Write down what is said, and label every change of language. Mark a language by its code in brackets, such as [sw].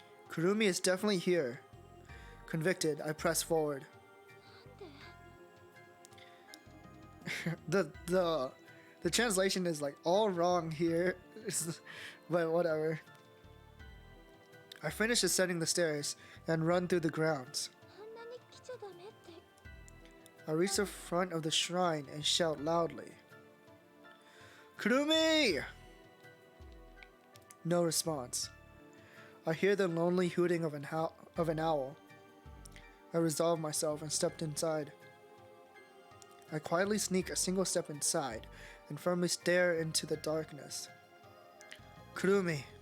[en] Kurumi is definitely here. Convicted, I press forward. the translation is like all wrong here, but whatever. I finish ascending the stairs and run through the grounds. [ja] あんなに来ちゃダメって。 [en] I reach the front of the shrine and shout loudly. Kurumi! No response. I hear the lonely hooting of an owl. I resolve myself and stepped inside. I quietly sneak a single step inside and firmly stare into the darkness. Kurumi.